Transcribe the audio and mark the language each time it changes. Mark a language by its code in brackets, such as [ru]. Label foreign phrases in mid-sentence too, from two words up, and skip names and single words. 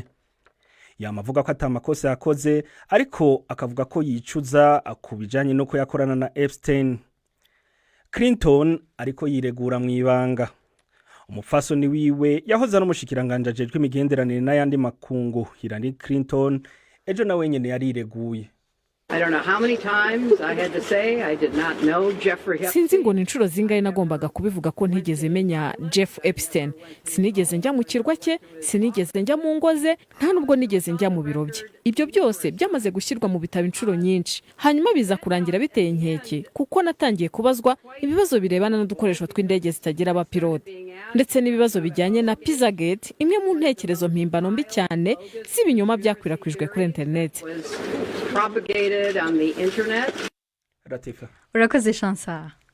[rn] Yamavuga ko atamakosa yakoze ariko akavuga ko yicuza akubijanye no ko yakorana na Epstein. Clinton ariko yiregura mu ibanga. Umufasoni wiwe yahoze ari umushikiranganje ajejwe imigenderanire n'ayandi makungu Hillary Clinton ejo nawe nyene yarireguye. [rw] Sinzi ngo ni inshuro zingahe nagombaga kubivuga ko ntigeze menya Jeff Epstein. Sinigeze njya mu kirwa cye, sinigeze njya mu ngoze, nta nubwo nigeze njya mu biro bye. Ibyo byose byamaze gushyirwa mu bitabo inshuro nyinshi. Hanyuma biza kurangira biteye inkeke kuko natangiye kubazwa ibibazo birebana n'udukoresho tw'indege zitagira abapilote ndetse n'ibibazo bijyanye na Pizzagate, imwe mu ntekerezo mpimbano mbi cyane z'ibinyoma byakwirakwijwe kuri internet. [en] On the internet. [rn] Latifa. Urakoze Chansa.